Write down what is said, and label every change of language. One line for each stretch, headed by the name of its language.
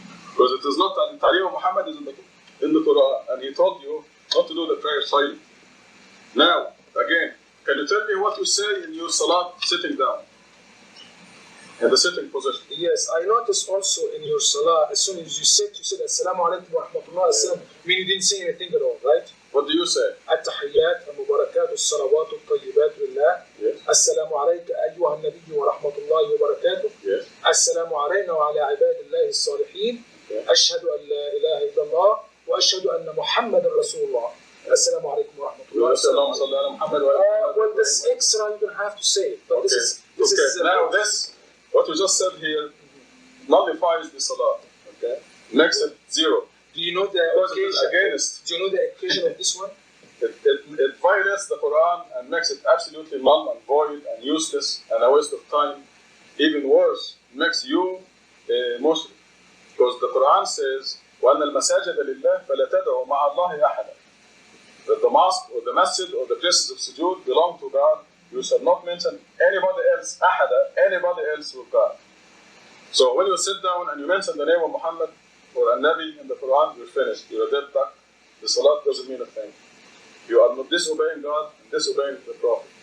English: Because it is not ta'aleem of Muhammad is in the Quran, and he told you not to do the prayer silently. Now, again, can you tell me what you say in your salat sitting down? In the sitting position. Yes, I noticed also in your salah, as soon as you said Assalamu alaikum wa rahmatullahi wa sallam, mean you didn't say anything at all, right? What do you say?
Arabic: التحيات المباركات الصلوات الطيبات لله. السلام عليك أيها النبي ورحمة الله وبركاته. السلام علينا وعلى عباد الله الصالحين. أشهد أن لا إله إلا الله وأشهد أن محمد رسول الله. السلام عليكم ورحمة الله وبركاته.
English: Well, this extra you don't have to say it, but this is now this what you just said here nullifies the salah. Okay, makes it zero. Do you know the occasion? Do you know the occasion of this one? It violates the Quran and makes it absolutely null and void and useless and a waste of time. Even worse, makes you a Muslim. Because the Quran says,
Arabic: وَأَنَّ الْمَسَاجِدَ لِلَّهِ فَلَا تَدْعُوا مَعَ اللَّهِ أَحَدًا.
English: That the mosque or the masjid or the places of sujood belong to God. You shall not mention anybody else, anybody else with God. So when you sit down and you mention the name of Muhammad or a Nabi in the Quran, you're finished. You're a dead duck. The salat doesn't mean a thing. You are not disobeying God and disobeying the Prophet.